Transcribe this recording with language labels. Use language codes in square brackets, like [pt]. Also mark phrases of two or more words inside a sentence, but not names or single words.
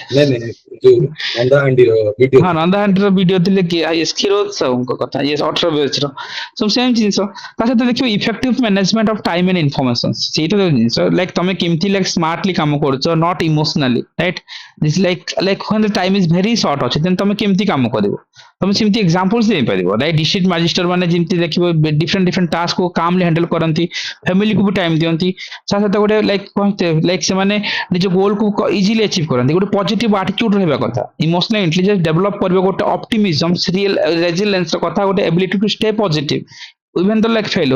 [or] ନାଇଁ ନାଇଁ ଯୋଉ ନନ୍ଦାହାଣ୍ଡିର ଭିଡିଓ ହଁ, ନନ୍ଦାହାଣ୍ଡିର ଭିଡିଓ ଥିଲେ କି କ୍ଷୀରୋଦ ସାହୁଙ୍କ କଥା, ଇଏ 18 ବ୍ୟାଚର ସବୁ ସେମ୍ ଜିନିଷ। ତା ସହିତ ଦେଖିବ [en] effective management of time and information, [or] ସେଇଟା ଜିନିଷ ଲାଇକ୍ ତମେ କେମିତି [en] like smartly [or] କାମ କରୁଛ, [en] not emotionally, [or] ରାଇଟ୍? [en] this like when the time is very short [or] ଅଛି, ଦେନ୍ ତମେ କେମିତି କାମ କରିବ, ତମେ ସେମିତି ଏକ୍ସାମ୍ପଲ୍ସ ଦେଇପାରିବ, ରାଇଟ୍? [en] district magistrate [or] ମାନେ ଯେମିତି ଦେଖିବ [en] different different task calmly handle [or] କରନ୍ତି, ଫ୍ୟାମିଲିକୁ ବି ଟାଇମ ଦିଅନ୍ତି, ତା ସହିତ ଗୋଟେ ଲାଇକ୍ ସେମାନେ ନିଜ ଗୋଲକୁ [en] easily achieve [or] କରନ୍ତି, ଗୋଟେ [en] positive attitude [or] ରହିବା କଥା, [en] emotional intelligence develop [or] କରିବ, ଗୋଟେ [en] optimism, resilience [or] କଥା, ଗୋଟେ [en] ability to stay positive even the like failure.